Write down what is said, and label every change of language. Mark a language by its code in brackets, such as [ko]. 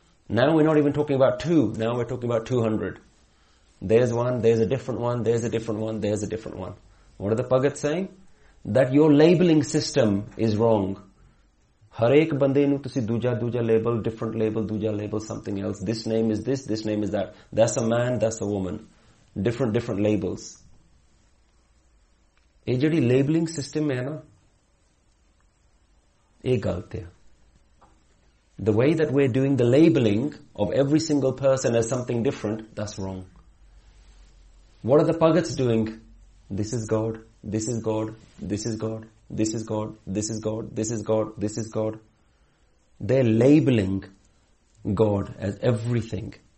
[en] Now we're not even talking about two, now we're talking about 200. There's one, there's a different one, there's a different one, there's a different one. What are the Bhagat saying? That your labeling system is wrong. [pa] Harek bande nu tusi duja duja [en] label, different label, duja label, something else. This name is this, this name is that. That's a man, that's a woman. Different labels. [pa] ਏ ਜੇਹੜੀ labeling system ਹੈ ਨਾ, ਏ ਗਲਤ ਹੈ. [en] The way that we're doing the labeling of every single person as something different, that's wrong. What are the Bhagats doing? This is God, this is God, this is God, this is God, this is God, this is God, this is God. They're labeling God as everything.